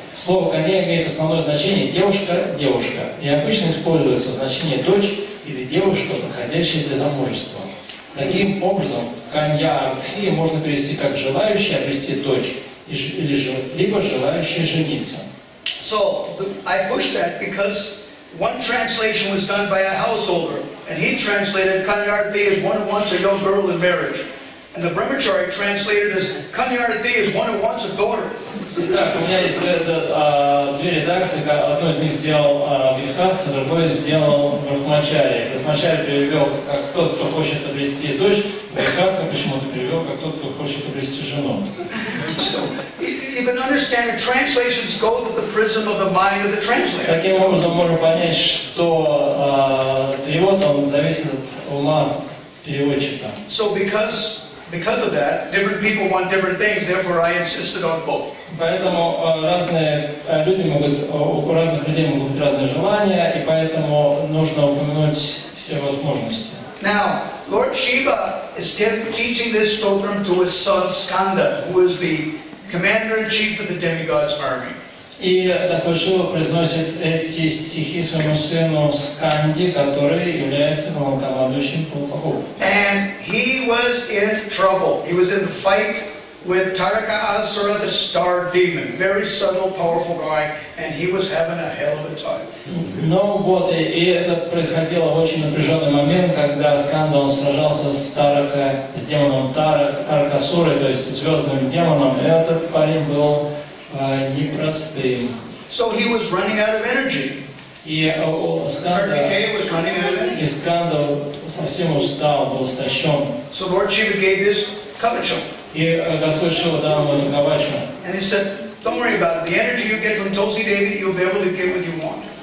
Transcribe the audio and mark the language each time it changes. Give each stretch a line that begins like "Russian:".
Russian: Слово «канья» имеет основное значение «девушка-девушка» и обычно используется в значении «дочь» или «девушка, подходящая для замужества». Таким образом, «канья Артхи» можно перевести как «желающая обрести дочь» либо «желающая жениться».
English: So I pushed that because one translation was done by a householder, and he translated Kanyarti as one who wants a young girl in marriage. And the Brahmachari translated as Kanyarti as one who wants a daughter.
Russian: Так, у меня есть две редакции, одну из них сделал Грихаста, другой сделал Брахмачари. Брахмачари перевел как тот, кто хочет обрести дочь, Грихаста почему-то перевел как тот, кто хочет обрести жену.
English: So you can understand the translations go through the prism of the mind of the translator.
Russian: Таким образом можно понять, что перевод он зависит от ума переводчика.
English: So because of that, different people want different things, therefore I insisted on both.
Russian: Поэтому разные люди у разных людей могут быть разные желания, и поэтому нужно упомянуть все возможности.
English: Now, Lord Shiva is teaching this stotram to his son Skanda, who is the commander-in-chief of the demigod's army.
Russian: И Господь Шива произносит эти стихи своему сыну Сканди, который является главнокомандующим полков.
English: And he was in trouble. He was in a fight with Taraka Asura, the star demon. Very subtle, powerful guy, and he was having a hell of a time.
Russian: Но вот, и это происходило в очень напряженный момент, когда Сканда, он сражался с демоном Таракасурой, то есть звездным демоном, и этот парень был непростым.
English: So he was running out of energy.
Russian: И Сканда совсем устал, был истощен.
English: So Lord Shiva gave this kavacham.
Russian: И Господь Шива дал ему эту кавачу.
English: And he said, don't worry about it. The energy you get from Tulsi Devi, you'll be able to get what you want.